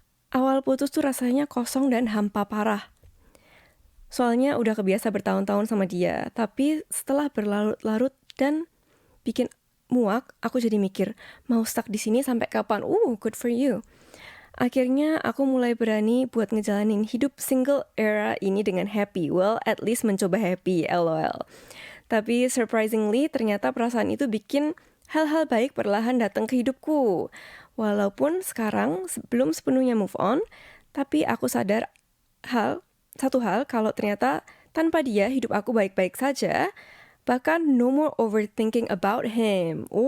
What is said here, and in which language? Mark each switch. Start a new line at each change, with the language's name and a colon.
Indonesian: Awal putus tuh rasanya kosong dan hampa parah. Soalnya udah kebiasa bertahun-tahun sama dia, tapi setelah berlarut-larut dan bikin muak, aku jadi mikir, mau stuck di sini sampai kapan?
English: Good for you.
Indonesian: Akhirnya aku mulai berani buat ngejalanin hidup single era ini dengan happy.
English: Well, at least
Indonesian: mencoba happy, lol. Tapi surprisingly, ternyata perasaan itu bikin hal-hal baik perlahan datang ke hidupku. Walaupun sekarang belum sepenuhnya move on, tapi aku sadar satu hal kalau ternyata tanpa dia hidup aku baik-baik saja. Bahkan
English: no more overthinking about him.